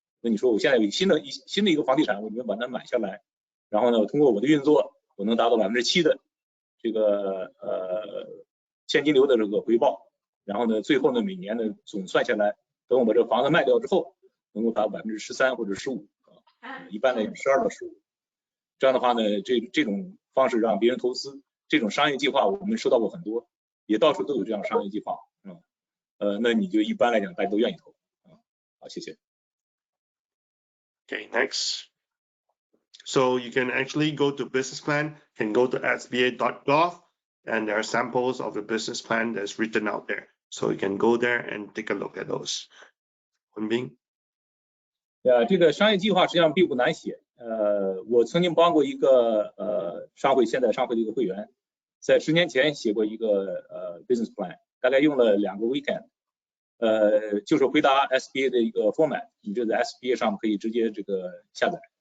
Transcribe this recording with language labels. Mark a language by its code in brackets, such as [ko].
[zh] 那你说我现在有新的一个房地产，我们把它买下来，然后呢，通过我的运作，我能达到7%的这个现金流的这个回报，然后呢，最后呢每年呢总算下来，等我把这个房子卖掉之后，能够达13%或者15%，一般来讲12%到15%。这样的话呢，这种方式让别人投资，这种商业计划我们收到过很多，也到处都有这样商业计划，那你就一般来讲大家都愿意投，好，谢谢。 [en] Okay, next. So you can actually go to business plan, can go to sba.gov, and there are samples of the business plan that's written out there. So you can go there and take a look at those. [zh] 文斌。这个商业计划实际上并不难写。我曾经帮过一个现在商会的一个会员，在10年前写过一个 [en] business plan， [zh] 大概用了2个 weekend。就是回答 SBA 的一个 format， 你就在 SBA 上可以直接这个下载。